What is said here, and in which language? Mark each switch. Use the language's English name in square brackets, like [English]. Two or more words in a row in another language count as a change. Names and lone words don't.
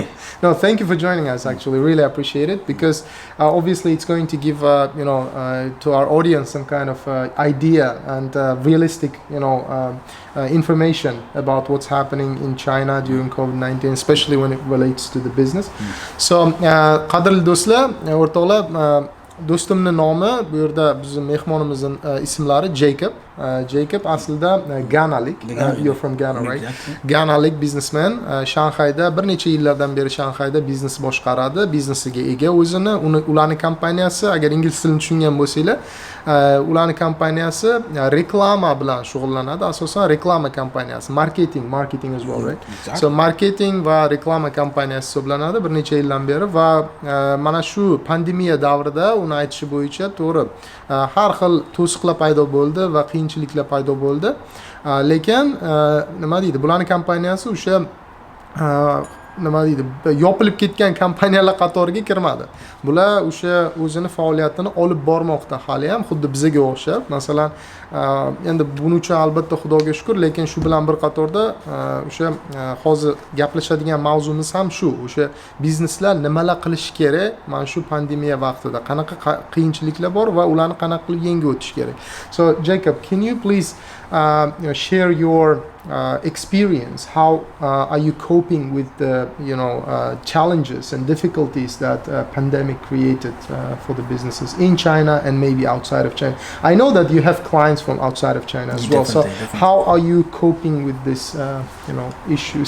[English] No, thank you for joining us. Actually, really appreciate it, because obviously it's going to give to our audience some kind of idea and realistic information about what's happening in China during COVID-19, especially when it relates to the business. So, [Uzbek] qadrli do'stlar, o'rtoqlar, do'stimning nomi, bu yerda bizning mehmonimizning ismlari Jacob. Jacob aslida Ganalik. [English] You're from Ghana, right? Exactly. [Uzbek] Ganalik businessman. Shanghayda bir necha yillardan beri Shanghayda biznes boshqaradi, biznesiga ega o'zini. Ularning kompaniyasi, agar ingliz tilini tushungan bo'lsanglar, ularning kompaniyasi reklama bilan shug'ullanadi. Asosan reklama kompaniyasi, [English] marketing as well, right? Exactly. [Uzbek] So marketing va reklama kompaniyasi hisoblanadi bir necha yildan beri va mana shu pandemiya davrida uni aytishi bo'yicha to'g'ri har xil to'siqlar paydo bo'ldi va qiyinchiliklar paydo bo'ldi. Lekin nima deydi, bularning kompaniyasi o'sha nima deydi, yopilib ketgan kompaniyalar qatoriga kirmadi. Bular o'sha o'zini faoliyatini olib bormoqda hali ham, xuddi bizga o'xshab. Masalan, endi buning uchun albatta Xudoga shukr, lekin shu bilan bir qatorda o'sha hozir gaplashadigan mavzumiz ham shu. O'sha bizneslar nimalar qilish kerak mana shu pandemiya vaqtida, qanaqa qiyinchiliklar bor va ularni qanaqa qilib yengib o'tish kerak. [English] So Jacob, can you please share your experience? How are you coping with the challenges and difficulties that pandemic created for the businesses in China and maybe outside of China? I know that you have clients from outside of China as well. So how are you coping with this issues?